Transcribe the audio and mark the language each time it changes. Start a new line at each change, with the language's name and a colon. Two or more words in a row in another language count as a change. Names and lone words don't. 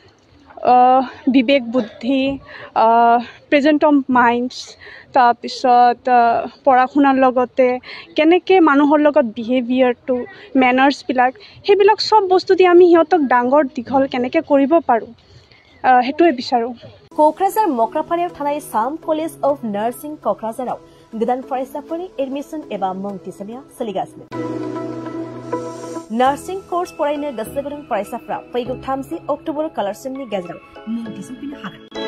Assamese: বিবেক বুদ্ধি
English: present of minds
Assamese: তাৰপিছত পঢ়া শুনাৰ লগতে কেনেকৈ মানুহৰ লগত বিহেভিয়াৰটো মেনাৰ্ছবিলাক সেইবিলাক চব বস্তু দি আমি সিহঁতক ডাঙৰ দীঘল কেনেকৈ কৰিব পাৰোঁ সেইটোৱে বিচাৰোঁ।
Bodo: क'क्राझार मक्राफारायाव थानाय साम कलेज अफ नार्सिं क'क्राझाराव गोदान फरायसाफोरनि एडमिशन एबा मुं थिसननाया सोलिगासिनो। नार्सिं कोर्स फरायनो गोसो गुदुं फरायसाफ्रा फैगौ 30 अक्ट'बर खालारसिमनि गेजेराव मुं थिसनफैनो हागोन।